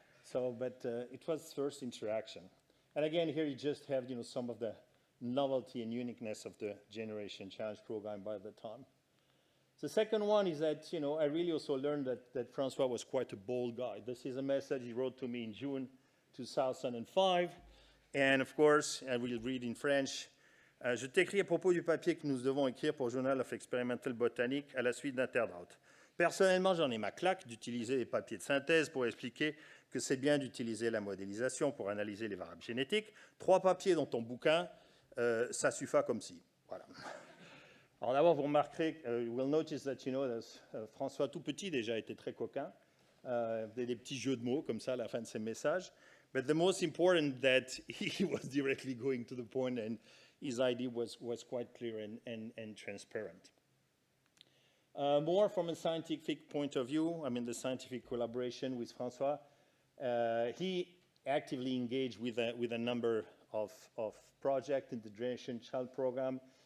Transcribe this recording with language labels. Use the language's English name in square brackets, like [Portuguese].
[English] So, but it was first interaction. And again, here you just have, you know, some of the novelty and uniqueness of the Generation Challenge program by the time. The second one is that, you know, I really also learned that François was quite a bold guy. This is a message he wrote to me in June 2005. And of course, I will read in French. [French] Je t'écris à propos du papier que nous devons écrire pour Journal of Experimental Botanic à la suite d'Internaute. Personnellement, j'en ai ma claque d'utiliser les papiers de synthèse pour expliquer que c'est bien d'utiliser la modélisation pour analyser les variables génétiques. 3 papiers dans ton bouquin, ça suffit comme si. Voilà. Alors d'abord, vous remarquerez, [English] you will notice that, you know, [French] François tout petit déjà était très coquin. Des petits jeux de mots comme ça à la fin de ses messages. [English] But the most important that he was directly going to the point and his idea was quite clear and transparent. More from a scientific point of view, I mean the scientific collaboration with François, he actively engaged with a number of projects in the Generation Child program.